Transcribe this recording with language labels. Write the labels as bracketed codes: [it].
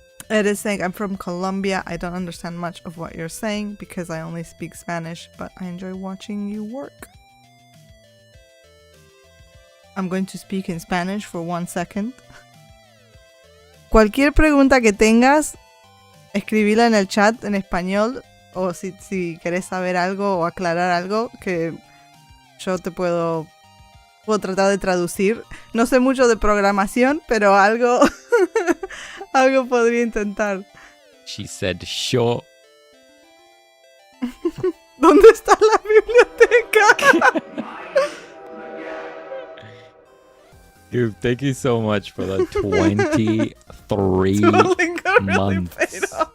[en] It is saying, I'm from Colombia. I don't understand much of what you're saying because I only speak Spanish, but I enjoy watching you work. I'm going to speak in Spanish for 1 second. [es] Cualquier pregunta que tengas, escribila en el chat en español, o si querés saber algo o aclarar algo, que yo te puedo tratar de traducir. No sé mucho de programación, pero algo algo podría intentar. [en] She said, sure. [es] ¿Dónde está la biblioteca? [en] Dude, thank you so much for the 23 months.